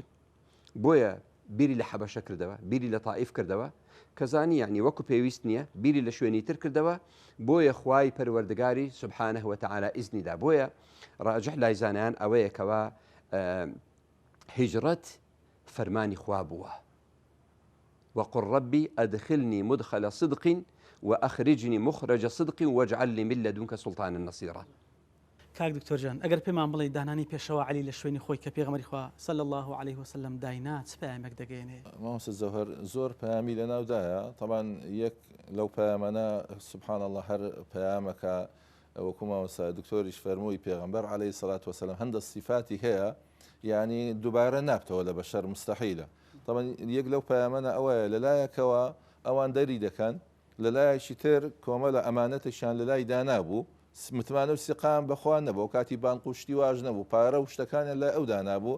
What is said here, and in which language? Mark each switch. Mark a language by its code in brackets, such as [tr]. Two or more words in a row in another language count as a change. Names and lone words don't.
[ckb] بۆیە بیری لە حەبەشە کردەوە، بیری لە تائیف کردەوە کەزانی یعنی وەکو پێویست نییە، بیری لە شوێنی تر کردەوە. بۆیە خوای پەروەردگاری [ar] سبحانه وتعالى [ckb] ئیزنیدا. بۆیە ڕاجح لای زانایان ئەوەیە کەوا هیجرەت فەرمانی خوا بووە. [ar] وقل ربي أدخلني مدخل صدق وأخرجني مخرج صدق واجعل لي من لدنك سلطانا نصيرا. [ckb] کاک دکتۆرجان ئەگەر پێمان بڵێ دانانی پێشەوە عەلی لە شوێنی خۆی کە پێغەمبەری خوا [ar] صلی الله عليه وسلم [ckb] داینا چ پەیامێک دەگەێنێ؟ مامۆستا زەوهەر زۆر پەیامی لەناودایە. طبعا یەک لەو پەیامانە [ar] سبحان الله [ckb] هەر پەیامەکە وەکو مامۆستا دکتۆریش فەرمووی پێغەمبەر [ar] عليه الصلاة والسلام [ckb] هەندە صفاتی هەیە یعنی دووبارە نابتەوە لە بەشەر مستحیلە. طبعا یەک لەو پەیامانە ئەوەیە لەلایەکەوە ئەوان دەری دەکەن، لەلایەکی تر کۆمەڵە ئەمانەتشان لەلای دانابوو متمانە و سیقام بەخوا نەبوو و کاتی بانقوشتی واژ نەبوو پارە و شتەکانیان لە ئەودا نابوو.